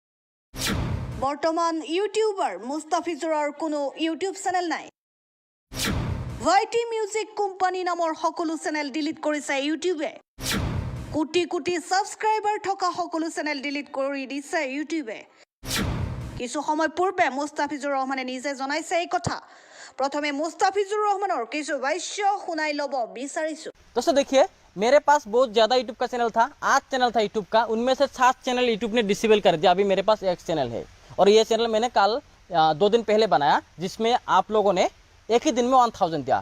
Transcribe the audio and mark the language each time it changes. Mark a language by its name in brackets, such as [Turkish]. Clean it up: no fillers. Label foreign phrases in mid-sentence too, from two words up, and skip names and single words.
[Assamese] বৰ্তমান ইউটিউবাৰ মুস্তাফিজুৰৰ কোনো ইউটিউব চেনেল নাই। ভাইটি মিউজিক কোম্পানী নামৰ সকলো চেনেল ডিলিট কৰিছে ইউটিউবে। কোটি কোটি সাবস্ক্ৰাইবাৰ থকা সকলো চেনেল ডিলিট কৰি দিছে ইউটিউবে। কিছু সময় পূৰ্বে মুস্তাফিজুৰ ৰহমানে নিজে জনাইছে এই কথা। প্ৰথমে মুস্তাফিজুৰ ৰহমানৰ কিছু ভাষ্য শুনাই লব বিচাৰিছু। [Hindi] दोस्तों देखिए, मेरे पास बहुत ज़्यादा यूट्यूब का चैनल था, 8 चैनल था यूट्यूब का, उनमें से 7 चैनल यूट्यूब ने डिसेबल कर दिया। अभी मेरे पास 1 चैनल है और ये चैनल मैंने कल 2 दिन पहले बनाया, जिसमें आप लोगों ने एक ही दिन में 1000 दिया।